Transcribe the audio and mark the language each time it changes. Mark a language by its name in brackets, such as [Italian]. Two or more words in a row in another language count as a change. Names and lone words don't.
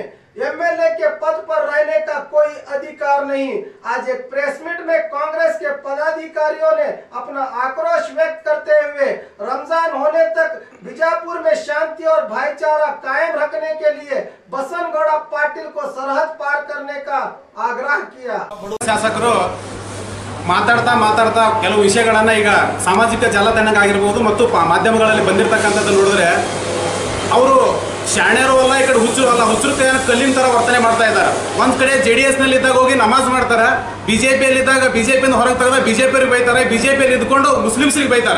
[Hindi] एमएलए के पद पर रहने का कोई अधिकार नहीं। आज एक प्रेस मीट में कांग्रेस के पदाधिकारियों ने अपना आक्रोश व्यक्त करते हुए रमजान होने तक बीजापुर में शांति और भाईचारा कायम रखने के लिए बसवनगौड़ा पाटिल को सरहद पार करने का आग्रह किया। [Kannada] ಶಾಸಕರು ಮಾತಾಡ್ತಾ ಕೆಲವು ವಿಷಯಗಳನ್ನ ಈಗ ಸಾಮಾಜಿಕ ಜಾಲತಾಣಗಳಾಗಿರಬಹುದು ಮತ್ತು ಮಾಧ್ಯಮಗಳಲ್ಲಿ ಬಂದಿರತಕ್ಕಂಥದ್ದು ನೋಡಿದ್ರೆ ಅವರು ಶಾಣ್ಯರು ಅಲ್ಲ, ಈ ಕಡೆ ಹುಚ್ಚರು ಅಲ್ಲ, ಹುಚ್ಚರು ಕಲ್ಲಿನ ತರ ವರ್ತನೆ ಮಾಡ್ತಾ ಇದ್ದಾರೆ. ಒಂದ್ ಕಡೆ JDS ನಲ್ಲಿ ಇದ್ದಾಗ ಹೋಗಿ ನಮಾಜ್ ಮಾಡ್ತಾರೆ, ಬಿಜೆಪಿಯಲ್ಲಿ ಇದ್ದಾಗ ಬಿಜೆಪಿಯಿಂದ ಹೊರಗೆ ತೆಗೆದ ಬಿಜೆಪಿಯವ್ರಿಗೆ ಬೈತಾರೆ, ಬಿಜೆಪಿಯಲ್ಲಿ ಇದ್ಕೊಂಡು ಮುಸ್ಲಿಮ್ಸ್ರಿಗೆ ಬೈತಾರೆ.